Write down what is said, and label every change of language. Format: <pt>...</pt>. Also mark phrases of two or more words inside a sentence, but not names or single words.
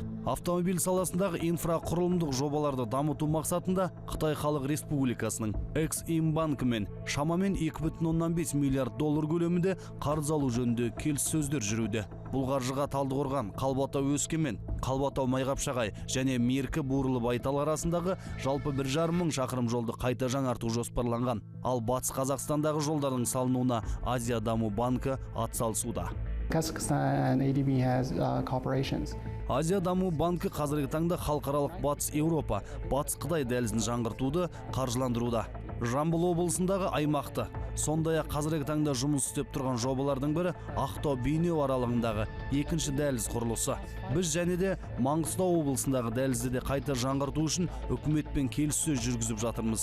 <kk>Автомобиль саласындағы инфрақұрылымдық жобаларды дамыту мақсатында Қытай Халық Республикасының Экс-Имбанкімен шамамен 2,5 миллиард доллар көлемінде қарыз алу жөнінде келіссөздер жүруде. Бұл қаржыға Талдықорған, Қалбатау Өскемен, Қалбатау Майқапшағай және Меркі Буырлы Байтал арасындағы жалпы 1,5 мың шақырым жолды қайта жаңарту жоспарланған. Ал Батыс Қазақстандағы жолдардың салынуына Азия даму банкі атсалысуда.</kk> <en>Kazakhstan and ADB has cooperations.</en> <kk>Азия даму банкі қазіргі таңда халықаралық Батыс Еуропа, Батыс Қытай дәлізін жаңғыртуды қаржыландыруда. Жамбыл облысындағы аймақты, сондай-ақ қазіргі таңда жұмыс істеп тұрған жобалардың бірі Ақтау-Бейнеу аралығындағы екінші дәліз құрылысы. Біз және де Маңғыстау облысындағы дәлізді де қайта жаңғырту үшін үкіметпен келіссөз жүргізіп жатырмыз.</kk>